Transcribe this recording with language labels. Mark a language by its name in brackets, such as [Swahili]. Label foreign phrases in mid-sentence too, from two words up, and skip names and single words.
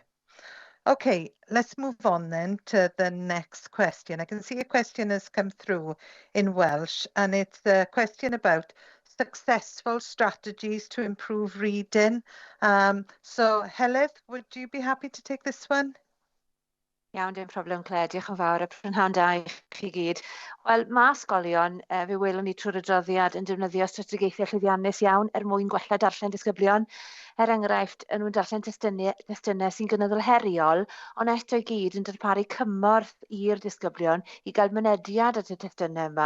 [English] Okay, let's move on then to the next question. I can see a question has come through in Welsh, and it's a question about successful strategies to improve reading. So Heledd, would you be happy to take this one? [Welsh] Iawn, dim problem, Claire. Diolch yn fawr, a prynhawn da i chi gyd. Wel, mae ysgolion, fe welwn ni trwy'r adroddiad, yn defnyddio strategaethau llwyddiannus iawn mwyn gwella darllen disgyblion. Enghraifft, yn nhw'n darllen testunau sy'n gynyddol heriol, ond eto i gyd yn darparu cymorth i'r disgyblion i gael mynediad at y testunau yma.